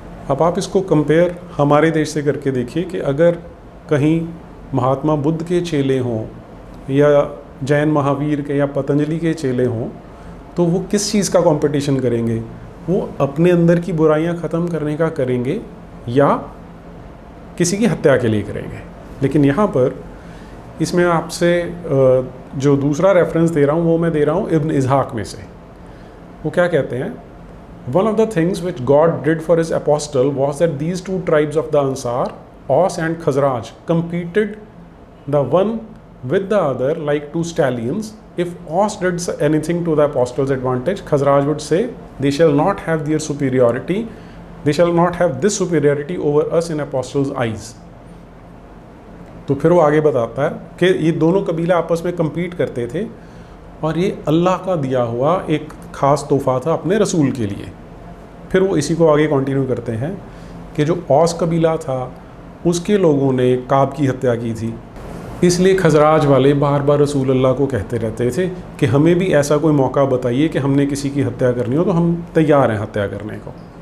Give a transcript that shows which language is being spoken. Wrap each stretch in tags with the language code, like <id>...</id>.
<hi>अब आप इसको कंपेयर हमारे देश से करके देखिए कि अगर कहीं महात्मा बुद्ध के चेले हों या जैन महावीर के या पतंजलि के चेले हों, तो वो किस चीज़ का कंपटीशन करेंगे? वो अपने अंदर की बुराइयां ख़त्म करने का करेंगे या किसी की हत्या के लिए करेंगे। लेकिन यहाँ पर इसमें आपसे जो दूसरा रेफरेंस दे रहा हूँ वो मैं दे रहा हूँ इब्न इज़हाक में से। वो क्या कहते हैं?</hi> <en>One of the things which God did for his apostle was that these two tribes of the Ansar, Aus and Khazraj, competed the one with the other like two stallions. If Aus did anything to the apostle's advantage, Khazraj would say, they shall not have their superiority, they shall not have this superiority over us in apostles' eyes.</en> <hi>तो फिर वो आगे बताता है कि ये दोनों कबीले आपस में compete करते थे, और ये अल्लाह का दिया हुआ एक ख़ास तोहफ़ा था अपने रसूल के लिए। फिर वो इसी को आगे कंटिन्यू करते हैं कि जो औस कबीला था उसके लोगों ने काब की हत्या की थी, इसलिए खजराज वाले बार बार रसूल अल्लाह को कहते रहते थे कि हमें भी ऐसा कोई मौका बताइए कि हमने किसी की हत्या करनी हो तो हम तैयार हैं हत्या करने को।</hi>